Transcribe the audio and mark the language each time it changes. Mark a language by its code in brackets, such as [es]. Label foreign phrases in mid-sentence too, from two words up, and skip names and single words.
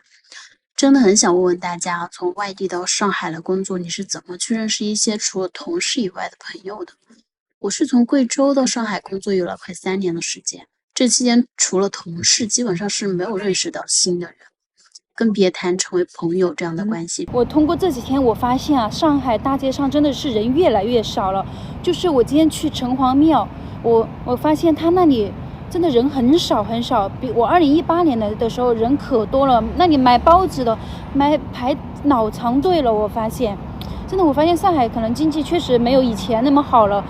[zh] 真的很想問問大家，從外地到上海來工作，你是怎麼去認識一些除了同事以外的朋友的？我是從貴州到上海工作有了快3年的時間，這期間除了同事，基本上是沒有認識到新的人，更別談成為朋友這樣的關係。我通過這幾天，我發現啊，上海大街上真的是人越來越少了。就是我今天去城隍廟，我發現他那裡真的人很少很少，比我2018年的時候人可多了。那裡買包子的排老長隊了，我發現真的，我發現上海可能經濟確實沒有以前那麼好了。